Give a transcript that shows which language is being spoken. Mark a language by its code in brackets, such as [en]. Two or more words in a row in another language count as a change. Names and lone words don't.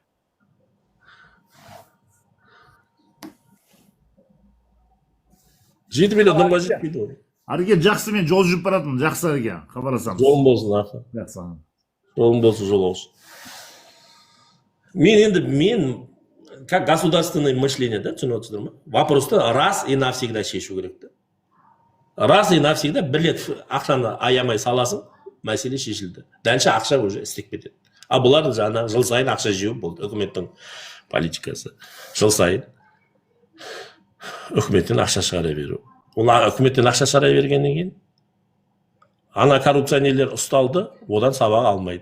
[kk] 7 миллионға жетпейді ғой. Ареке, жақсы, мен жол жүріп баратырмын, жақсы Ареке, хабарласамыз. Жолың болсын, аха. Жақсы. Жолың болсын, жол болсын. [ru] Мен как государственное мышление, [kk] да, түсініп отырсыздар ма? Вопросты [ru] раз и навсегда [kk] шешу керек та. [ru] Раз и навсегда [kk] бір рет ақшаны аямай саласың, мәселе шешілді. Дальше ақша уже істеп кетеді. А бұлар жаңа жыл сайын ақша жеу болды, үкіметтің политикасы. Жыл сайын үкіметтен ақша шығара беру. Ол үкіметтен ақша шығара бергеннен кейін ана коррупционерлер ұсталды, одан сабақ алмайды.